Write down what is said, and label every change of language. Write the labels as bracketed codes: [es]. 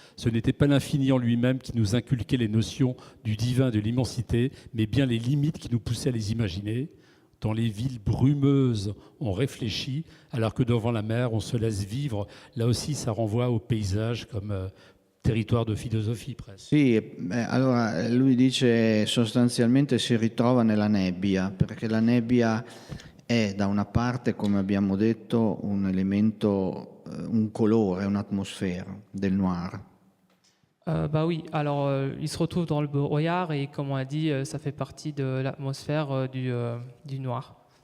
[fr] Ce n'était pas l'infini en lui-même qui nous inculquait les notions du divin, de l'immensité, mais bien les limites qui nous poussaient à les imaginer. Dans les villes brumeuses, on réfléchit, alors que devant la mer, on se laisse vivre. Là aussi, ça renvoie au paysage comme territoire de philosophie presque. [it] Sì, allora lui dice sostanzialmente si ritrova nella nebbia, perché la nebbia è da una parte, come abbiamo detto, un elemento, un colore, un'atmosfera del noir. [fr] Bah oui, alors il se retrouve dans le brouillard et comme on a dit, ça fait partie de l'atmosphère du noir.